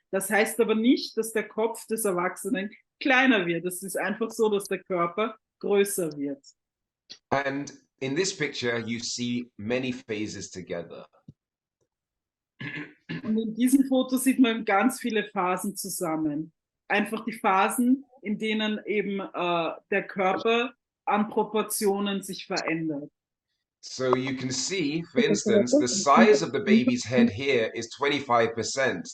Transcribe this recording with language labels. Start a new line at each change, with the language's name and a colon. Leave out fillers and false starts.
German: Das heißt aber nicht, dass der Kopf des Erwachsenen kleiner wird. Es ist einfach so, dass der Körper größer wird.
English: And in this picture, you see many phases together.
German: Und in diesem Foto sieht man ganz viele Phasen zusammen. Einfach die Phasen, in denen eben der Körper an Proportionen sich verändert.
English: So you can see, for instance, the size of the baby's head here is 25%.